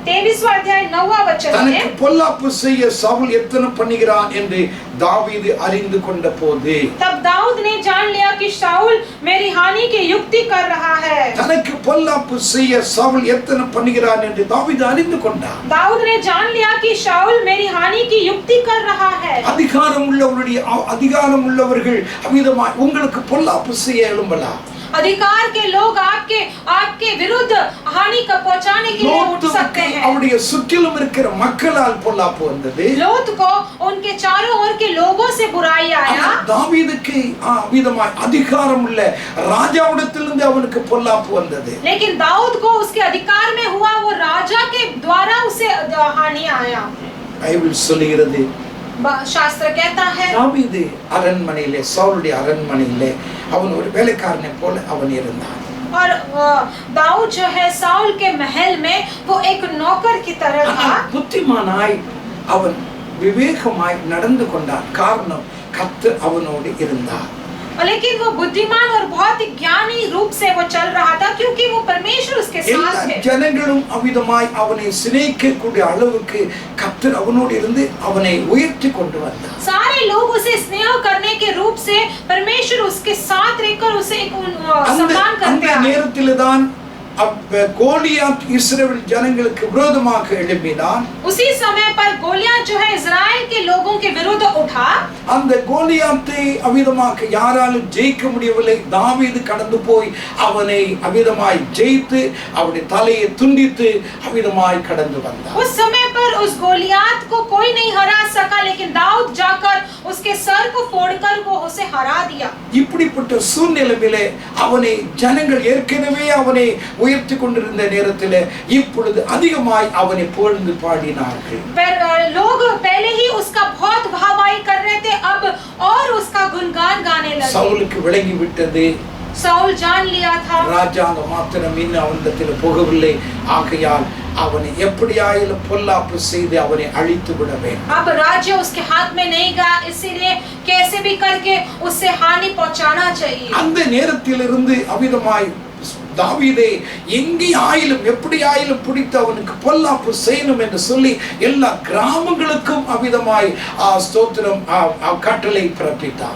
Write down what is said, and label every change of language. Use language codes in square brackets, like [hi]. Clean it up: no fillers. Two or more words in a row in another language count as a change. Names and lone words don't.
[hi] 23वां अध्याय 9वां वचन [ta] தனக்கு [hi] में [ta] பொல்லாப்பு செய்ய சவுல் எத்தனை பண்ணுகிறான் என்று தாவீது அறிந்து கொண்ட போது [hi] तब दाऊद ने जान लिया कि शाऊल मेरी हानि की युक्ति कर रहा है। [ta] தனக்கு பொல்லாப்பு செய்ய சவுல் எத்தனை பண்ணுகிறான் என்று தாவீது அறிந்து கொண்டான். [hi] दाऊद ने जान लिया कि शाऊल मेरी हानि की युक्ति कर रहा है। [ta] அதிகாரம் உள்ளவர்கள் அமிதமாய் உங்களுக்கு பொல்லாப்பு செய்ய எழும்பலாம். [hi] अधिकार के लोग आपके विरुद्ध हानि का पहुंचाने के लिए उठ सकते हैं। [ta] அவருடைய சுற்றிலும் இருக்கிற மக்களால் பொல்லாப்பு வந்தது. [hi] लोत को उनके चारों ओर के लोगों से बुराई आया। [ta] தாவீதுக்கு அமிதமாய் அதிகாரம் உள்ள ராஜாவிடத்திலிருந்து அவனுக்கு பொல்லாப்பு வந்தது. [hi] लेकिन दाऊद को उसके अधिकार में हुआ वो राजा के द्वारा उसे हानि आया। [ta] பைபிள் சொல்லுகிறது, [hi] शास्त्र कहता है [ta] தாவீது அரண்மனையிலே சவுலுடைய அரண்மனையிலே அவன் ஒரு வேலைக்காரனை போல அவன் இருந்தான். [hi] और दाऊद जो है साउल के महल में वो एक नौकर की तरह था। [ta] புத்திமானாய் அவன் விவேகமாய் நடந்து கொண்டான். காரணம் கர்த்தர் அவனோடு இருந்தார். [hi] लेकिन वो बुद्धिमान और बहुत ही ज्ञानी रूप से वो चल रहा था क्योंकि वो परमेश्वर उसके साथ थे। [ta] ஜனங்களும் அமிதமாய் அவனை சிநேகிக்கக்கூடிய அளவுக்கு கர்த்தர் அவனோடு இருந்து அவனை உயர்த்தி கொண்டு வந்தார். [hi] सारे लोग उसे स्नेह करने के रूप से परमेश्वर उसके साथ रहकर उसे सम्मान करते हैं। [ta] அந்த நேரத்தில்தான் கோலியாத் இஸ்ரவேல் ஜனங்களுக்கு விரோதமாக எழும்பினான். [hi] उसी समय पर गोलियत जो है इस्राएल के लोगों के विरुद्ध उठा। [ta] அந்த கோலியாத்தை அமிதமாக யாராலும் ஜெயிக்க முடியவில்லை. தாவீது கடந்து போய் அவனை அமிதமாய் ஜெயித்து அவனுடைய தலையை துண்டித்து அமிதமாய் கடந்து வந்தான். [hi] उस समय पर उस गोलियत को कोई नहीं हरा सका, लेकिन दाऊद जाकर उसके सर को फोड़कर वो उसे हरा दिया। [ta] இப்படிப்பட்ட சூழ்நிலையிலே அவனை ஜனங்கள் ஏற்கனவே அவனை உயர்த்தி கொண்டிருந்த நேரத்தில் இப்பொழுது அதிகமாய் அவனை புகழ்ந்து பாடினார்கள். [hi] लोग पहले ही उसका बहुत वाहवाही कर रहे थे, अब और उसका गुणगान गाने लगे। [ta] சவுலுக்கு விளங்கி விட்டது, [hi] साउल जान लिया था [ta] ராஜாங்க மாத்திரம் இன்னும் அவனிடத்தில் போகவில்லை. ஆகையால் அவனை எப்படியாயிலும் பொல்லாப்பு செய்து அவனை அழித்து விட வேண்டும். [hi] अब राज्य उसके हाथ में नहीं गया, इसीलिए कैसे भी करके उससे हानि पहुंचाना चाहिए। [ta] அந்த நேரத்திலிருந்து அமிதமாய் தாவீதை எங்கே ஆயிலும் எப்படி ஆயிலும் பிடித்து அவனுக்கு பொல்லாப்பு செய்யணும் என்று சொல்லி எல்லா கிராமங்களுக்கும் அமிதமாய் ஸ்தோத்திரம் கட்டளை பிறப்பித்தார்.